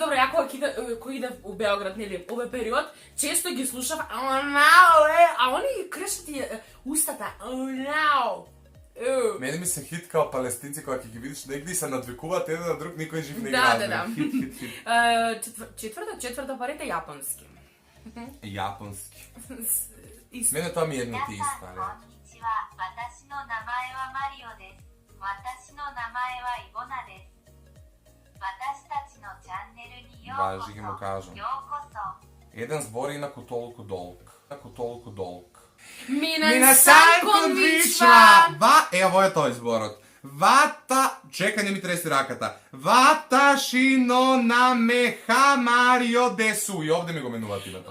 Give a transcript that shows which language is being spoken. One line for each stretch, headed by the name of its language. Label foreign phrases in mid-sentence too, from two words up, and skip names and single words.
Macedonian: кој иде у Београд, нели, овој период, често ги слушав, а они кршат и устата, Мене ми се хит као палестинци, кога ќе ги видиш негде и се надвикуваат еден на друг, никој жив не ги Да, разбира. Хит. Четврта парите јапонски. Јапонски. Исто. Мене тоа ми е едно
Japanese: 皆
Macedonian: ти
Japanese: さん
Macedonian: исто,
Japanese: こんにちは。私の名前はマリオです。私の名前はイボナです。私たちのチャンネルにようこ
Macedonian: Важи ги му
Japanese: そ。
Macedonian: кажам.
Japanese: ようこそ。
Macedonian: Еден збор и инаку толку долг. Инаку толку долг.
Japanese: 皆さんこんにちは!
Macedonian: Ево е тој зборот. Вата... Чека, не ми треси раката.
Japanese: 私の名前はマリオです.
Macedonian: И овде ми го менуваат името.